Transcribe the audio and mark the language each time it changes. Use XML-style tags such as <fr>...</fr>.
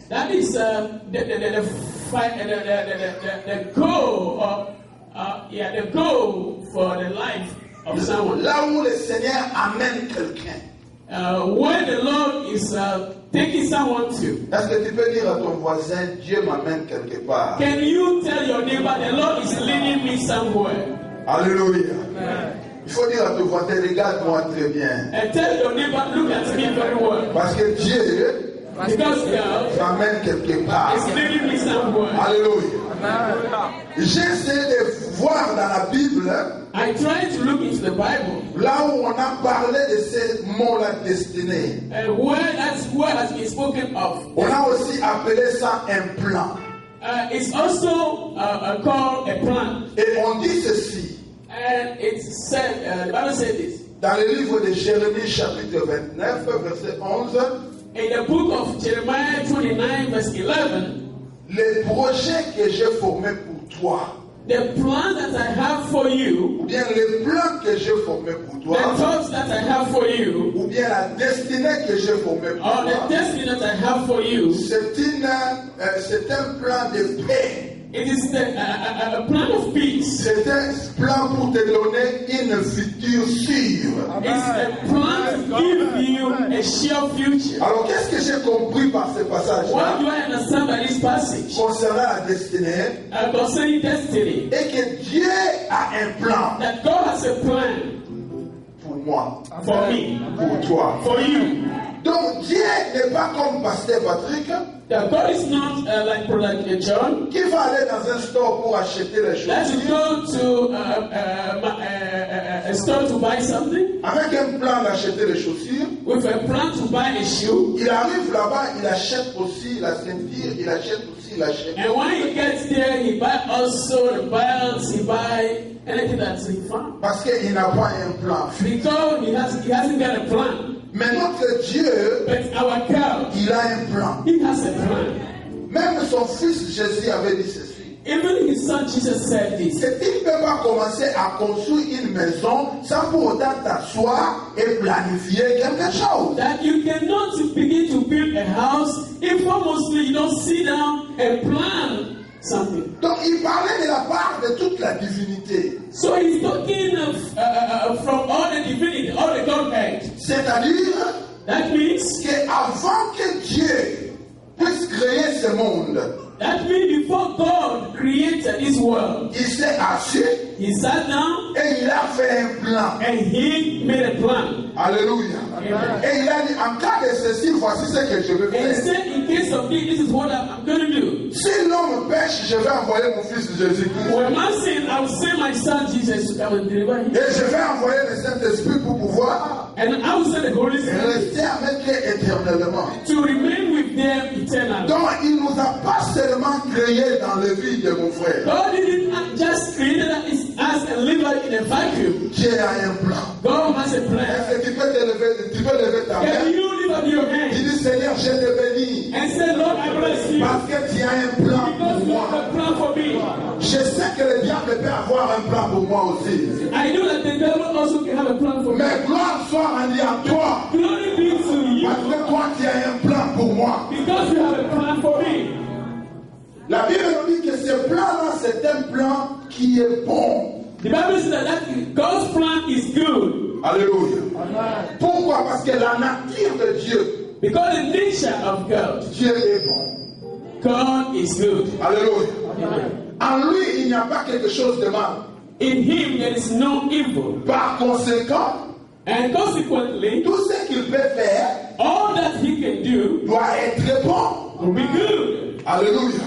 <en>That is the goal of the goal for the life of someone.</en> <fr>Là où le Seigneur amène quelqu'un.</fr> <en>Where the Lord is taking someone to.</en> <fr>Est-ce que tu peux dire à ton voisin, Dieu m'amène quelque part?</fr> <en>Can you tell your neighbor, the Lord is leading me somewhere? Alléluia.</en> <fr>Il faut dire à ton voisin, regarde-moi très bien.</fr> <en>And tell your neighbor, look at me very well.</en> <fr>Parce que Dieu</fr> <en>Because God</en> <fr>m'amène quelque part.</fr> <en>is leading me somewhere. Alléluia.</en> <fr>J'essaie de voir dans la Bible,</fr> <en>I try to look into the Bible.</en> <fr>là où on a parlé de ces mots-là destinés.</fr> <en>And where has been spoken of.</en> <fr>On a aussi appelé ça un plan.</fr> <en>It's also called a plan.</en> <fr>Et on dit ceci.</fr> <en>And it's said, the Bible said this.</en> <fr>Dans le livre de Jérémie chapitre 29, verset 11.</fr> <en>In the book of Jeremiah 29, verse 11.</en> <fr>Les projets que j'ai formés pour toi.</fr> <en>The plan that I have for you.</en> <fr>Ou bien les plans que j'ai formés pour toi.</fr> <en>The thoughts that I have for you.</en> <fr>Ou bien la destinée que j'ai formée pour</fr> <en>Or</en> <fr>toi.</fr> <en>the destiny that I have for you.</en> <fr>C'est un plan de paix.</fr> <en>It is a plan of peace.</en> <fr>C'est un plan pour te donner une future sûre.</fr> <en>It's a plan to give you a sure future.</en> <fr>Alors qu'est-ce que j'ai compris par ce passage</fr> <en>What do I understand by this passage?</en> <fr>concernant la destinée?</fr> <en>Concerning destiny.</en> <fr>Et que Dieu a un plan</fr> <en>That God has a plan</en> <fr>pour moi,</fr> <en>for me,</en> <fr>pour toi.</fr> <en>for you.</en> <fr>Donc Dieu n'est pas comme Pasteur Patrick</fr> <en>That God is not like Brother John.</en> <fr>qui va aller dans un store pour acheter les choses.</fr> <en>That you go to a store to buy something</en> <fr>Avec un plan d'acheter les chaussures.</fr> <en>with a plan to buy a shoe.</en> <fr>Il arrive là-bas, il achète aussi la ceinture, il achète aussi la chaîne.</fr> <en>And when he gets there, he buy also the belts, he buy anything that's he found.</en> <fr>Parce qu'il n'a pas un plan.</fr> <en>Because he hasn't got a plan.</en> <fr>Mais notre Dieu,</fr> <en>But our God,</en> <fr>il a un plan.</fr> <en>he has a plan.</en> <fr>Même son fils Jésus avait dit ceci.</fr> <en>Even his son Jesus said this.</en> <fr>C'est qu'il ne peut pas commencer à construire une maison sans pour autant t'asseoir et planifier quelque chose.</fr> <en>That you cannot begin to build a house if mostly you don't sit down and plan something.</en> <fr>Donc il parlait de la part de toute la divinité.</fr> <en>So he's talking of, from all the divinity, all the Godhead.</en> <fr>C'est-à-dire</fr> <en>That means</en> <fr>qu'avant que Dieu puisse créer ce monde,</fr> <en>that means before God created this world,</en> <fr>il s'est assis</fr> <en>he sat down</en> <fr>et il a fait un plan.</fr> <en>and he made a plan. Alléluia. Amen.</en> <fr>Et il a dit, en cas de ceci, voici ce que je vais</fr> <en>And he said, in case of this is what I'm going to do.</en> <fr>Si l'homme pêche, je vais envoyer mon fils Jésus-Christ.</fr> <en>When man sin, I will send my son Jesus to come and deliver him.</en> <fr>Et je vais envoyer le Saint-Esprit pour pouvoir</fr> <en>And I will send the Holy Spirit</en> <fr>rester avec eux éternellement.</fr> <en>to remain with them eternally.</en> <fr>Donc, il ne nous a pas seulement créés dans le vide, mon frère.</fr> <en>God didn't just create us and live in a vacuum.</en> <fr>Dieu a un plan.</fr> <en>God has a plan.</en> <fr>Est-ce que tu peux lever ta</fr> <en>Can</en> <fr>main?</fr> <en>you lift up your</en> <fr>Il</fr> <en>hand</en> <fr>dit, Seigneur, je te bénis.</fr> <en>and say, Lord, I bless you</en> <fr>Parce que tu as un plan</fr> <en>because</en> <fr>pour</fr> <en>you</en> <fr>moi.</fr> <en>have a plan for me.</en> <fr>Je sais que le diable peut avoir un plan pour moi aussi.</fr> <en>I know that the devil also can have a plan for me.</en> <fr>Mais gloire soit rendue à toi.</fr> <en>Glory be to you</en> <fr>Parce que toi, tu as un plan pour moi.</fr> <en>because you have a plan for me.</en> <fr>La Bible nous dit que ce plan-là, c'est un plan qui est bon.</fr> <en>The Bible says that God's plan is good</en> <fr>Alléluia. Pourquoi? Parce que la nature de Dieu,</fr> <en>because the nature of God,</en> <fr>Dieu est bon.</fr> <en>God is good. Alléluia. Amen.</en> <fr>En lui, il n'y a pas quelque chose de mal.</fr> <en>In him there is no evil.</en> <fr>Par conséquent,</fr> <en>And consequently,</en> <fr>tout ce qu'il peut faire</fr> <en>all that he can do</en> <fr>doit être bon.</fr> <en>will be good. Alléluia.</en>